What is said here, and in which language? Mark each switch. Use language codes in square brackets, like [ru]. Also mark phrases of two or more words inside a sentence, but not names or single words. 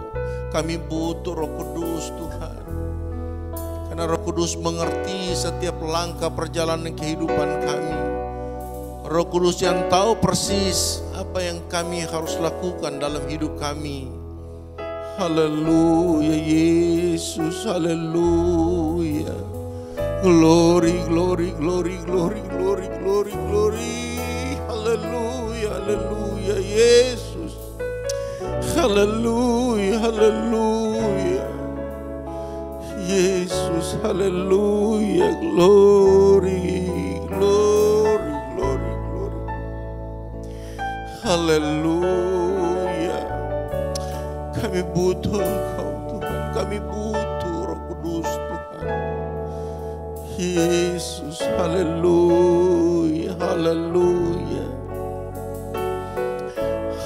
[id] Kami butuh Roh Kudus Tuhan. Karena Roh Kudus mengerti setiap langkah perjalanan kehidupan kami. Roh Kudus yang tahu persis apa yang kami harus lakukan dalam hidup kami. Haleluya Yesus, haleluya. [en] Glory, glory, glory, glory, glory, glory, glory. [id] Haleluya, haleluya Yesus. Haleluya, haleluya. Yesus, haleluya. [en] Glory, glory, glory, glory. [id] Haleluya. Kami butuh Engkau Tuhan. Kami butuh Roh Kudus Tuhan. Yesus, haleluya, haleluya.